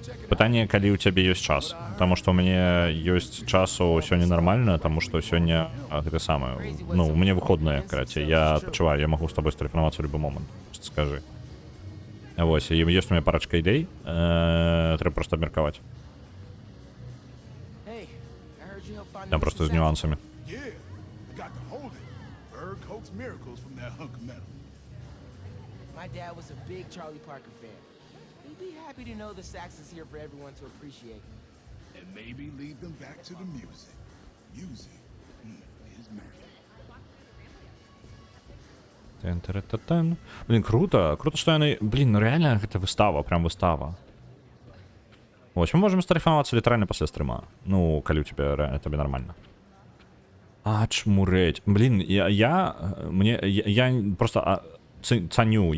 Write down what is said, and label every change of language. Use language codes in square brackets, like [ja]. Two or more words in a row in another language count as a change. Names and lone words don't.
[be] Пытанне, калі ў цябе ёсць час. Таму што ў мяне ёсць часу сёння нармальна, таму што сёння гэта самае. Ну, у мяне выходныя, карацей. Я адпачываю, я магу з табой стэлефанавацца ў любы момант. Што скажы. Вось, ёсць у мяне парачка ідэй. Трэба проста абмеркаваць. Там просто з нюансамі. [en] Yeah, got to hold it. Bird coax miracles from that hunk of metal. My dad was a big Charlie Parker fan. He'd be happy to know the sax is here for everyone to appreciate. And maybe lead them back to the music. Music is magic. Тэн-тэн-тэн-тэн. [be] Блін, круто. Круто, што яны... Блін, ну реально гэта выстава, прям выстава. Вось, мы можем стэлефанавацца літаральна пасля стрыма. Ну, калі ў тебе табе нормально. А, чмурэць. Блін, я просто цаню.